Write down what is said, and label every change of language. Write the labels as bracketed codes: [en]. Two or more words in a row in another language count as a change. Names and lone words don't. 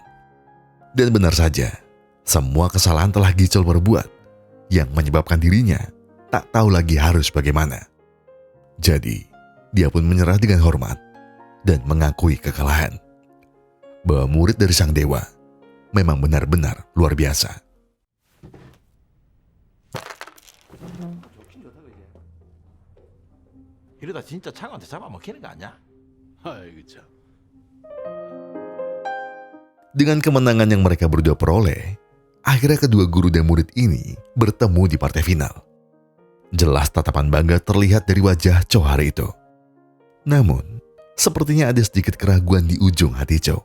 [id] Dan benar saja, semua kesalahan telah Gichol perbuat yang menyebabkan dirinya tak tahu lagi harus bagaimana. Jadi, dia pun menyerah dengan hormat dan mengakui kekalahan. Bahwa murid dari sang dewa memang benar-benar luar biasa. [ko] 이러다 진짜 창한테 잡아먹히는 거 아니야? 아이고 참. [id] Dengan kemenangan yang mereka berdua peroleh, akhirnya kedua guru dan murid ini bertemu di partai final. Jelas tatapan bangga terlihat dari wajah Cho hari itu. Namun, sepertinya ada sedikit keraguan di ujung hati Cho.